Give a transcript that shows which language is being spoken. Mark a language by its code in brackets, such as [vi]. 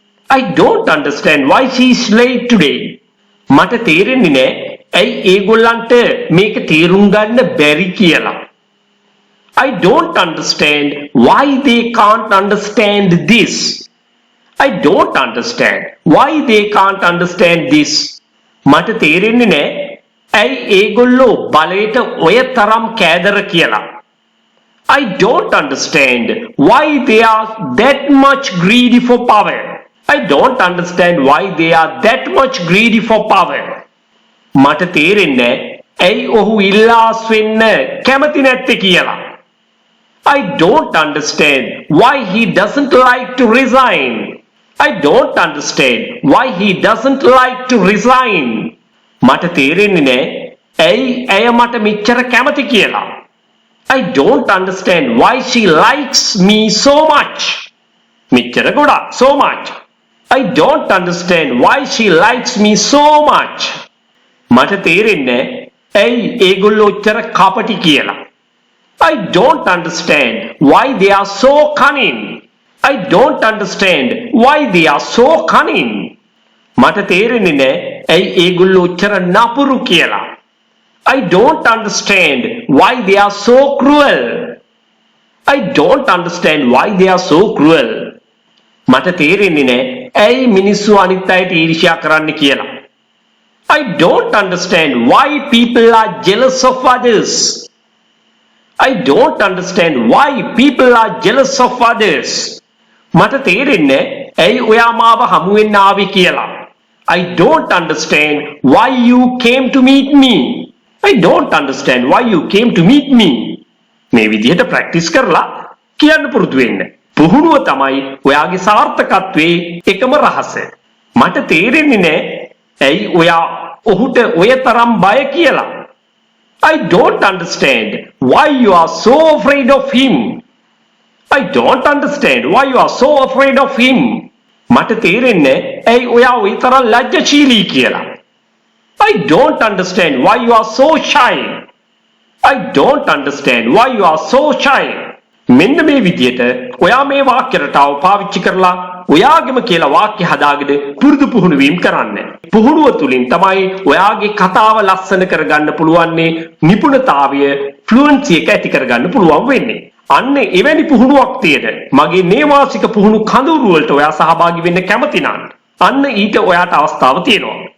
[en] I don't understand why she's late today. [si] මට තේරෙන්නේ නැහැ ඇයි ඒගොල්ලන්ට මේක තේරුම් ගන්න බැරි කියලා. [en] I don't understand why they can't understand this. I don't understand why they can't understand this. [si] මට තේරෙන්නේ නැහැ ඇයි ඒගොල්ලෝ බලයට ඔය තරම් කෑදර කියලා. [en] I don't understand why they are that much greedy for power. I don't understand why they are that much greedy for power. [si] මට තේරෙන්නේ ඇයි ඔහු ඉල්ලාස් වෙන්න කැමති නැත්තේ කියලා. [en] I don't understand why he doesn't like to resign. I don't understand why he doesn't like to resign. [si] මට තේරෙන්නේ නැහැ ඇයි ඇය මට මෙච්චර කැමති කියලා. [en] I don't understand why she likes me so much. [si] මෙච්චර ගොඩක් [en] so much. I don't understand why she likes me so much. [si] මට තේරෙන්නේ ඇයි ඒගොල්ලෝ ඔච්චර කපටි කියලා. [en] I don't understand why they are so cunning. I don't understand why they are so cunning. [si] මට තේරෙන්නේ නැහැ ඇයි ඒගොල්ලෝ ඔච්චර නපුරු කියලා. [en] I don't understand why they are so cruel. I don't understand why they are so cruel. [si] මට තේරෙන්නේ නැහැ ඇයි මිනිස්සු අනිත් අයට ඊර්ෂ්‍යා කරන්න කියලා. [en] I don't understand why people are jealous of others. I don't understand why people are jealous of others. [si] මට තේරෙන්නේ ඇයි ඔයා මාව හමු වෙන්න ආවේ කියලා. [en] I don't understand why you came to meet me. I don't understand why you came to meet me. [si] මේ විදිහට ප්‍රැක්ටිස් කරලා කියන්න පුරුදු වෙන්න. පුහුණුව තමයි ඔයාගේ සාර්ථකත්වයේ එකම රහසය. මට තේරෙන්නේ නැහැ ඇයි ඔයා ඔහුට ඔය තරම් බය කියලා. [en] I don't understand why you are so afraid of him. I don't understand why you are so afraid of him. [si] මට තේරෙන්නේ ඇයි ඔයා ওই තරම් ලැජ්ජශීලී කියලා. [en] I don't understand why you are so shy. I don't understand why you are so shy. [si] මෙන්න මේ විදිහට ඔයා මේ වාක්‍ය රටාව පාවිච්චි කරලා ඔයාගෙම කියලා වාක්‍ය හදාගෙන පුරුදු පුහුණු වීම කරන්න. පුහුණුව තුලින් තමයි ඔයාගේ කතාව ලස්සන කරගන්න පුළුවන්නේ, නිපුණතාවය ෆ්ලුවන්සි එක ඇති කරගන්න පුළුවන් වෙන්නේ. අන්න එවැනි පුහුණුවක් තියෙන මගේ නේවාසික පුහුණු කඳවුරු වලට ඔයා සහභාගී වෙන්න කැමති නම් අන්න ඊට ඔයාට අවස්ථාව තියෙනවා.